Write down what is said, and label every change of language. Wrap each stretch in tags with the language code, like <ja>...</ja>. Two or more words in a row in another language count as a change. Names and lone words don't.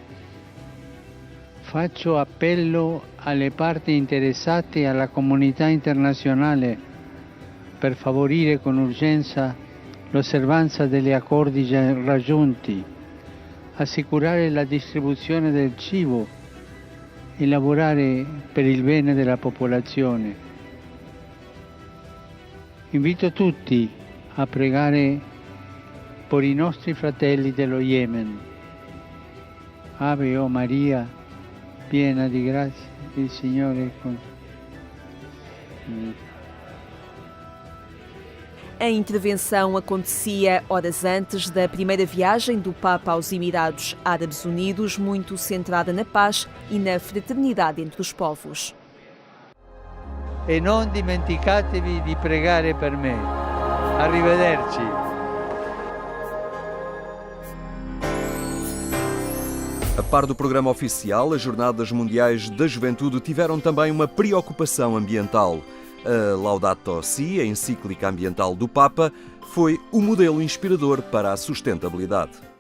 <it>Faccio appello alle parti interessate e alla comunità internazionale per favorire con urgenza l'osservanza degli accordi già raggiunti, assicurare la distribuzione del cibo e lavorare per il bene della popolazione. Invito tutti a pregare per i nostri fratelli dello Yemen. Ave o Maria, piena di grazia, il Signore è con te.</it> <pt>A intervenção acontecia horas antes da primeira viagem do Papa aos Emirados Árabes Unidos, muito centrada na paz e na fraternidade entre os povos.</pt> <it>E non dimenticatevi di pregare per me. Arrivederci.</it> <pt>A par do programa oficial, as Jornadas Mundiais da Juventude tiveram também uma preocupação ambiental. A Laudato Si, a encíclica ambiental do Papa, foi o modelo inspirador para a sustentabilidade.</pt>